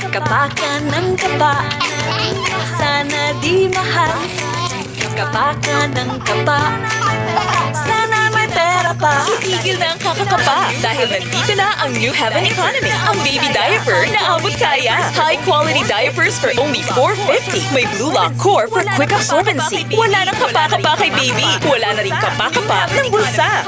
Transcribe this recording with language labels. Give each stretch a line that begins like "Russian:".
Filipino: Kapa ka ng kapa, sana di mahal. Kapa ka ng kapa, sana may pera pa. Itigil na ang kakakapa dahil nandito na ang New Heaven Economy. Ang baby diaper na abot kaya.
English: High quality diapers for only $4.50. May Blue Lock Core for quick absorbency.
Filipino: Wala nang kapa-kapa kay baby. Wala na rin kapa-kapa ng bulsa.